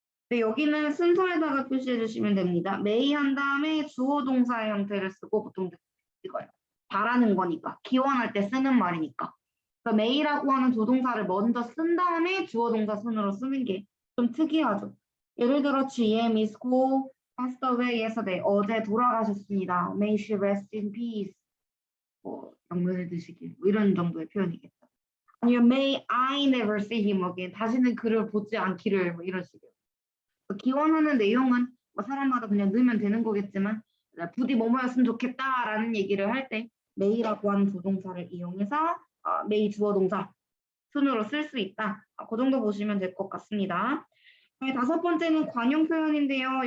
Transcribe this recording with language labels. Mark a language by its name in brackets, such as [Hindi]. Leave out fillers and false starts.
[Korean] 네, 여기는 순서에다가 표시해 주시면 됩니다. may 한 다음에 주어 동사의 형태를 쓰고 보통 이거예요. 바라는 거니까. 기원할 때 쓰는 말이니까. 그래서 may라고 하는 조동사를 먼저 쓴 다음에 주어 동사 순으로 쓰는 게 좀 특이하죠. 예를 들어 [English] GM is go passed away yesterday. [Korean] 어제 돌아가셨습니다. [English] May she rest in peace. [Korean] 영면을 드시길. 뭐 이런 정도의 표현이겠죠. 아니면 [English] may I never see him again. [Korean] 다시는 그를 보지 않기를 뭐 이런 식이에요. 기원하는 내용은 뭐 사람마다 그냥 넣으면 되는 거겠지만 부디 뭐뭐였으면 좋겠다라는 얘기를 할 때 may라고 하는 조동사를 이용해서 may 주어 동사 순으로 쓸 수 있다. 그 정도 보시면 될 것 같습니다. 다섯 번째는 관용 표현인데요.